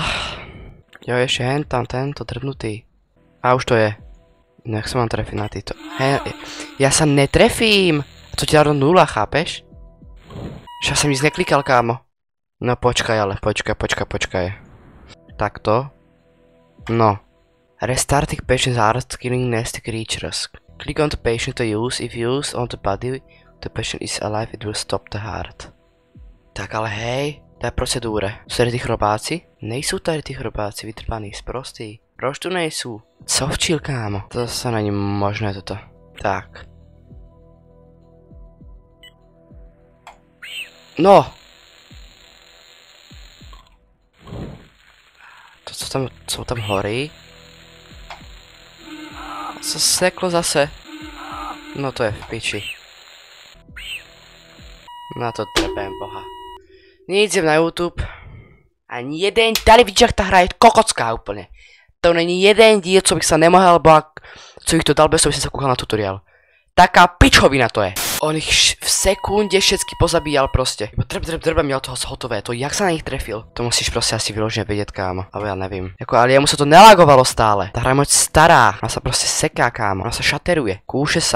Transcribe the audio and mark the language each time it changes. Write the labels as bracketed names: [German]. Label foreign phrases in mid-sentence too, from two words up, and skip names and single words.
[Slovak] Jo, ešte hen tam tento drbnutý. A už to je. No jak sa mám trefiť na týto? Ja sa netrefím! To ti dá 0, chápeš? Že ja som nic neklikal, kámo. No počkaj, ale počkaj. Takto. No. [English] Restarting patient's heart, killing nasty creatures. Click on the patient to use. If used on the body, the patient is alive, it will stop the heart. [Slovak] Tak ale hej, to je procedúre. Sú tady tí chrobáci? [Czech] Nejsou tady tí chrobáci, vytrpaní, sprostí. Proč tu nejsou? Co včil, kámo? To sa není možné toto. Tak. No! [Slovak] To, co tam horí? [Czech] Co seklo zase? No to je v piči. Na to trpím, boha. Nic jdem na YouTube. Ani jeden, tady vidíš, jak ta hra je kokocká úplně. To není jeden díl, co bych sa nemohol, co bych to dal bez toho, by som sa kúkal na tutoriál. [Slovak] Taká pičovina to je. On ich v sekunde všetky pozabíjal proste. Drba měl toho hotové, to jak sa na nich trefil. To musíš proste asi vyložené vedieť, kámo. Alebo ja nevím. Ale jemu sa to nelagovalo stále. Tá hra je moc stará. Ona sa proste seká, kámo. Ona sa šateruje. Kúše sa.